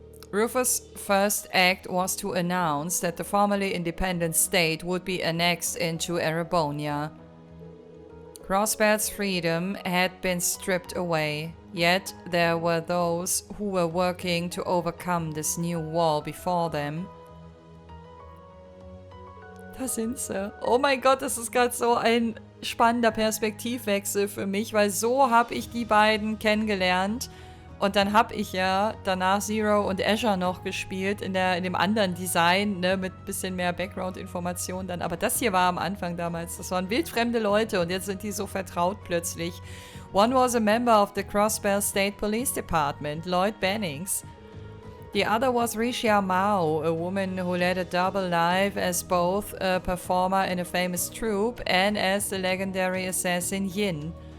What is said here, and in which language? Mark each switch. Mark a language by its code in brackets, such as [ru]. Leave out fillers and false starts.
[en] Rufus' first act was to announce that the formerly independent state would be annexed into Erebonia. Crossbell's freedom had been stripped away, yet there were those who were working to overcome this new wall before them. [de] Da sind sie. Oh mein Gott, das ist gerade so ein spannender Perspektivwechsel für mich, weil so habe ich die beiden kennengelernt. Und dann habe ich ja danach Zero und Azure noch gespielt in dem anderen Design, ne, mit bisschen mehr Background-Informationen dann. Aber das hier war am Anfang damals. Das waren wildfremde Leute und jetzt sind die so vertraut plötzlich. [en] One was a member of the Crossbell State Police Department, Lloyd Bennings. The other was Rixia Mao, a woman who led a double life as both a performer in a famous troupe and as the legendary assassin Yin.